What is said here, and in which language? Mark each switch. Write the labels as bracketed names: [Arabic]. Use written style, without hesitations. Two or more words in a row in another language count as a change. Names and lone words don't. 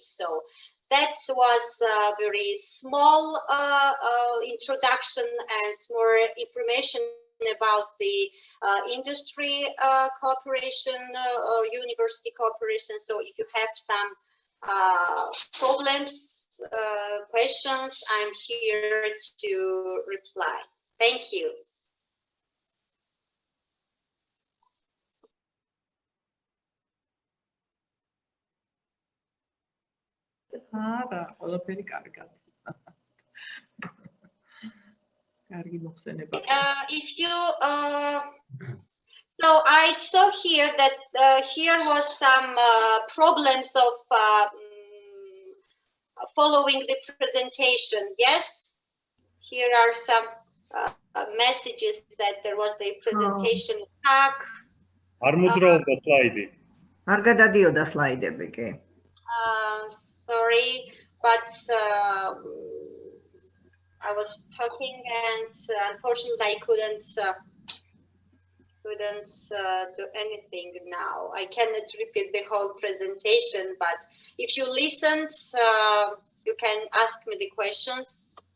[English] So that was a very small introduction and more information about the industry cooperation, university cooperation. So if you have some problems, questions, I'm here to reply. Thank you. [Georgian] არა, ყველაფერი კარგად. კარგი მოხსენება. [English] If you so I saw here that here was some problems of following the presentation. Yes, here are some messages that there was the presentation hack. [Georgian] არ მოძრაობდა სლაიდი. არ გადადიოდა სლაიდები კი. [English] Sorry, but I was talking and unfortunately I couldn't do anything now. I cannot repeat the whole presentation, but if you listened, you can ask me the questions.